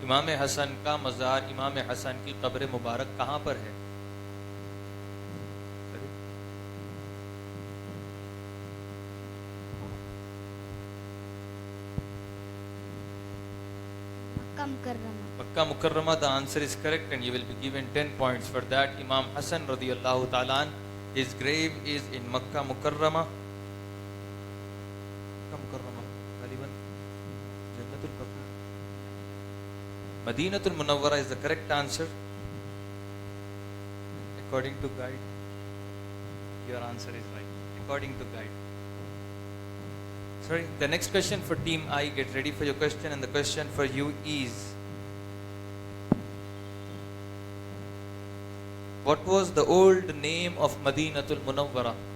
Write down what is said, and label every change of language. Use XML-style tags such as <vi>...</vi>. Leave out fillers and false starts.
<ur>امام حسن کا مزار، امام حسن کی قبر مبارک کہاں پر ہے؟ مکہ مکرمہ.</ur> <en>The answer is correct and you will be given 10 points for that. Imam Hassan radiyallahu ta'ala anh, his grave is in Makkah Mukarrama.</en> <ur>Makkah Mukarrama غالباً جنت البقیع.</ur> <en>Madinatul Munawwara is the correct answer according to guide. Your answer is right according to guide. Sorry, the next question for Team I. Get ready for your question, and the question for you is, what was the old name of Madinatul Munawwara?</en>